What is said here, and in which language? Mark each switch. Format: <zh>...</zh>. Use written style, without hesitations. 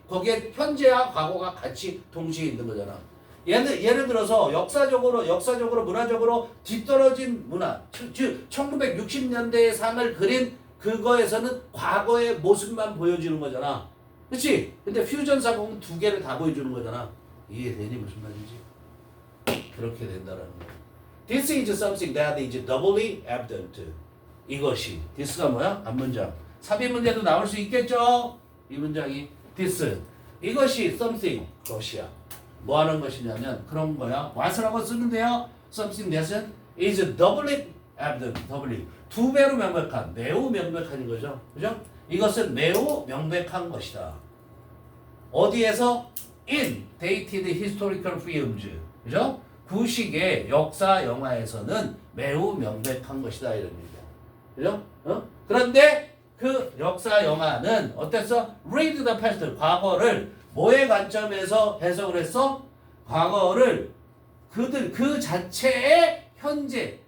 <ko>거기에 현재와 과거가 같이 동시에 있는 거잖아. 예를 들어서 역사적으로 문화적으로 뒤떨어진 문화, 즉 1960년대의 삶을 그린 그거에서는 과거의 모습만 보여주는 거잖아. 그렇지? 근데 퓨전 사공은 두 개를 다 보여주는 거잖아. 이해되니 무슨 말인지? 그렇게 된다라는 거예요.</ko> <en>This is something that is doubly evident.</en> <ko>이것이 this가 뭐야? 앞문장. 삽입 문제도 나올 수 있겠죠? 이 문장이 this. 이것이 something. 것이야. 뭐 하는 것이냐면 그런 거야. what'라고 쓰면 돼요.</ko> <en>something that is doubly evident.</en> <ko>doubly. 두 배로 명백한. 매우 명백한 거죠. 그죠? 이것은 매우 명백한 것이다. 어디에서?</ko> <en>In dated historical films.</en> <ko>그죠? 구식의 역사 영화에서는 매우 명백한 것이다. 이런 얘기야. 그죠? 그런데 그 역사 영화는 어땠어?</ko> <en>Read the past.</en> <ko>과거를 뭐의 관점에서 해석을 했어? 과거를 그 자체의 현재.</ko>